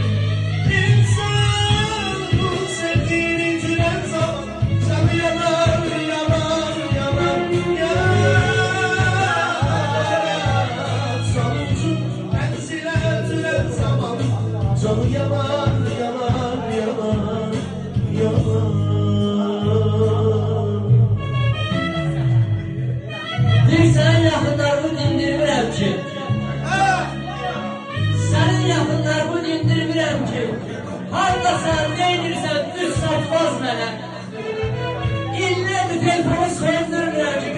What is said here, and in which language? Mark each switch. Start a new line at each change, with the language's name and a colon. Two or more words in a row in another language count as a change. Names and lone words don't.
Turkish: İnsan bu sevdiğini bitiren zaman canı yanar, yanar, yanar, yanar.
Azerbaijani: Sonuncu menzile tünen zaman canı yanar, yanar, yanar, yanar. Deyirsən yaxınlarımı dindirmirəm ki. Sənin yaxınlarımı dindirmirəm ki. Haradasan, neynirsən, düz satmaz mənə. İllərdir telefonu söndürmürəm ki.